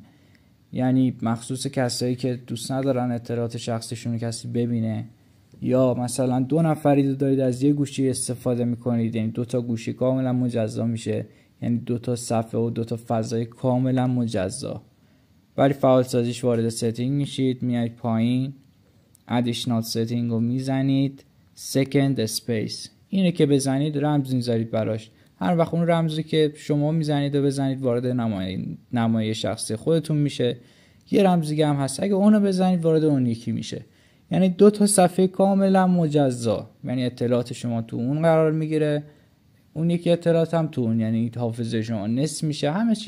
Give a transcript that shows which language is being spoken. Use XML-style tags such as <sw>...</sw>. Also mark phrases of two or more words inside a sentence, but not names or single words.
<fa>یعنی مخصوص کسایی که دوست ندارن اطلاعات شخصیشون رو کسی ببینه، یا مثلا دو نفری دارید از یه گوشی استفاده میکنید، یعنی دوتا گوشی کاملا مجزا میشه، یعنی دوتا صفحه و دوتا فضای کاملا مجزا. برای فعال سازیش وارد ستینگ میشید، میایید پایین</fa> <en>additional setting</en> <fa>رو میزنید،</fa> <en>second space</en> <fa>اینه که بزنید رمز میذارید براش. هر وقت اون رمزی که شما میزنید و بزنید وارد نمای شخصی خودتون میشه. یه رمز دیگه هم هست، اگه اونو بزنید وارد اون یکی میشه. یعنی دو تا صفحه کاملا مجزا، یعنی اطلاعات شما تو اون قرار میگیره، اون یکی اطلاعات هم تو اون، یعنی حافظه شما نصف میشه، همه چی.</fa>